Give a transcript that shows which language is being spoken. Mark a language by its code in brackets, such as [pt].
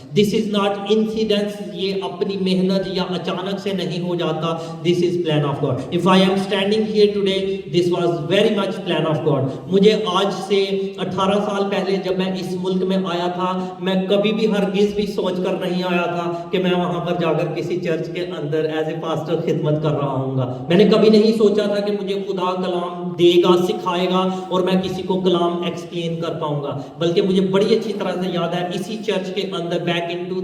[en] This is not incidents، [ur] یہ اپنی محنت یا اچانک سے نہیں ہو جاتا۔ [en] This is plan of God. If I am standing here today, this was very much plan of God. [ur] مجھے آج سے 18 سال پہلے جب میں اس ملک میں آیا تھا، میں کبھی بھی ہرگز بھی سوچ کر نہیں آیا تھا کہ میں وہاں پر جا کر کسی چرچ کے اندر [en] as a pastor [ur] خدمت کر رہا ہوں گا۔ میں نے کبھی نہیں سوچا تھا کہ مجھے خدا کلام دے گا، سکھائے گا اور میں کسی کو کلام ایکسپلین کر پاؤں گا، بلکہ مجھے بڑی اچھی طرح سے یاد ہے اسی چرچ کے اندر [en] back in